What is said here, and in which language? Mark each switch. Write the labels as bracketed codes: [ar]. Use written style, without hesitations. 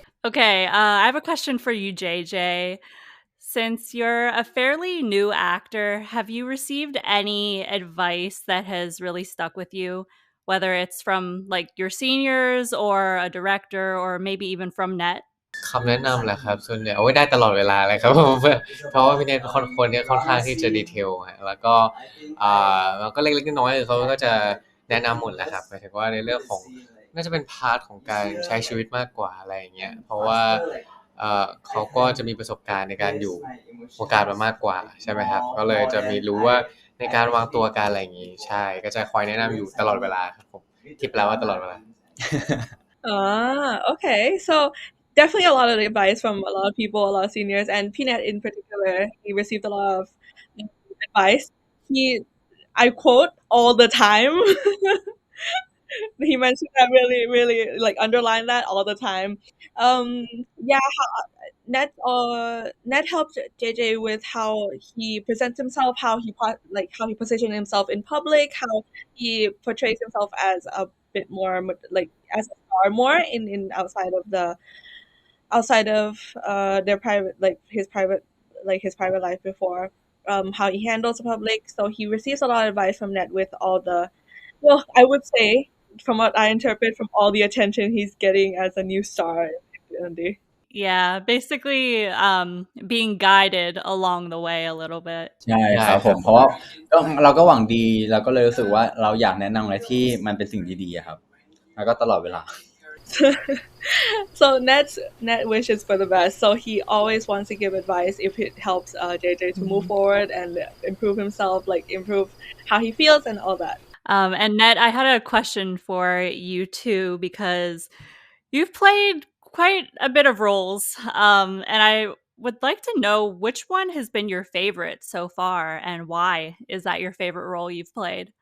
[en] Okay, I have a question for you, JJ. Since you're a fairly new actor, have you received any advice that has really stuck with you? Whether it's from like your seniors or a director or maybe even from Net? [th] คำแนะนำแหละครับส่วนใหญ่เอาไว้ได้ตลอดเวลาเลยครับผม เพราะว่าพี่เนทเป็นคนที่ค่อนข้างที่จะดีเทลฮะแล้วก็แล้วก็เล็กๆน้อยๆเขาก็จะแนะนำหมดแหละครับหมายถึงว่าในเรื่องของน่าจะเป็นพาร์ทของการใช้ชีวิตมากกว่าอะไรอย่างเงี้ยเพราะว่าเขาก็จะมีประสบการณ์ในการอยู่วงการมามากกว่าใช่ไหมครับก็เลยจะมีรู้ว่าในการวางตัวการอะไรอย่างงี้ใช่ก็จะคอยแนะนำอยู่ตลอดเวลาครับผมที่แปลว่าตลอดเวลา [en] Okay. So definitely a lot of advice from a lot of people, a lot of seniors, and Peanut in particular. He received a lot of advice. I quote all the time. He mentioned that really, really like underline that all the time. Yeah, Ned helped JJ with how he presents himself, how he positions himself in public, how he portrays himself as a bit more like as a star more in outside of their private his private life before, how he handles the public. So he receives a lot of advice from Ned with all the, well, I would say from what I interpret from all the attention he's getting as a new star in Andy. Yeah, basically being guided along the way a little bit. [th] ใช่ครับผมเพราะว่าเราก็หวังดีเราก็เลยรู้สึกว่าเราอยากแนะนำอะไรที่มันเป็นสิ่งดีๆครับแล้วก็ตลอดเวลา [en] So Ned wishes for the best. So he always wants to give advice if it helps JJ to move forward and improve himself, like improve how he feels and all that. And Ned, I had a question for you too because you've played quite a bit of roles, and I would like to know which one has been your favorite so far and why is that your favorite role you've played?